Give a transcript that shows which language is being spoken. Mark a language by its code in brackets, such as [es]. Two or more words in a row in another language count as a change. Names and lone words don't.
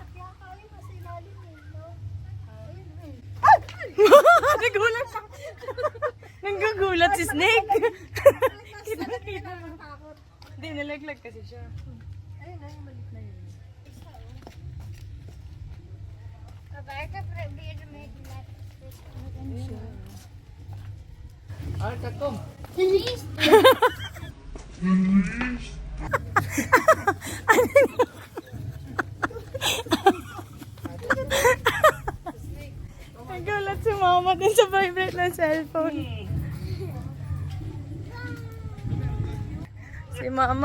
[tl] Nagulat siya. Nanggagulat si Snake. Kita mo. Hindi, nalaglag kasi siya. [nl] Papa, ik probeer ermee te laten. Kom. [tl] Nagulat si mama din sa vibrate ng cellphone. Si mama.